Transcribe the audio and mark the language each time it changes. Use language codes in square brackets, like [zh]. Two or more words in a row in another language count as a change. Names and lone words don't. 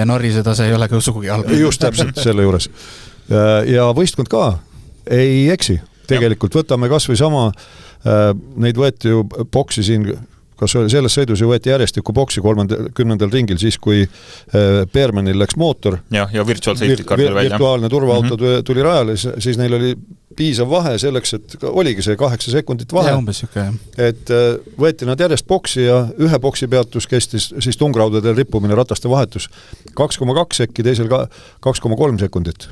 [et] Ja Norrise tase ei ole ka sugugi halb. Just täpselt selle juures. Ja võistkond ka ei eksi. Tegelikult võtame kas või sama, neid võeti ju boksi siin, kas selles sõidus ju võeti järjestikku boksi 30. ringil, siis kui Bermanil läks mootor. [en] Ja virtual safety car välja. [et] Virtuaalne turvaauto tuli rajale, siis neil oli piisav vahe selleks, et oligi see 8 sekundit vahe. Ja umbes juke, jah. Et võeti nad järjest boksi ja ühe boksi peatus kestis siis tungraudadel rippumine, rataste vahetus 2,2 sekki, teisel 2,3 sekundit.